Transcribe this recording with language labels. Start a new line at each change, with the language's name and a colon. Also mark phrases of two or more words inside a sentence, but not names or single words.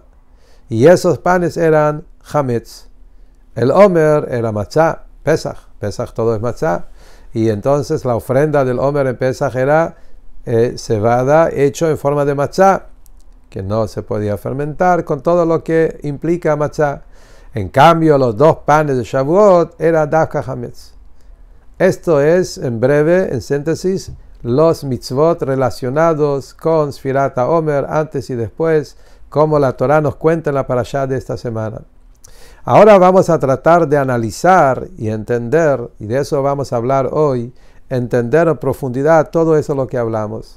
Spanish: Y esos panes eran chametz. El Omer era matzah, Pesach todo es matzah. Y entonces la ofrenda del Omer en Pesach era cebada hecho en forma de matzah, que no se podía fermentar, con todo lo que implica matzah. En cambio, los 2 panes de Shavuot era
Hebrew: דווקא חמץ.
Spanish: Esto es, en breve, en síntesis, los mitzvot relacionados con
Hebrew: ספירת העומר,
Spanish: antes y después, como la Torah nos cuenta en la parashá de esta semana. Ahora vamos a tratar de analizar y entender, y de eso vamos a hablar hoy, entender en profundidad todo eso lo que hablamos.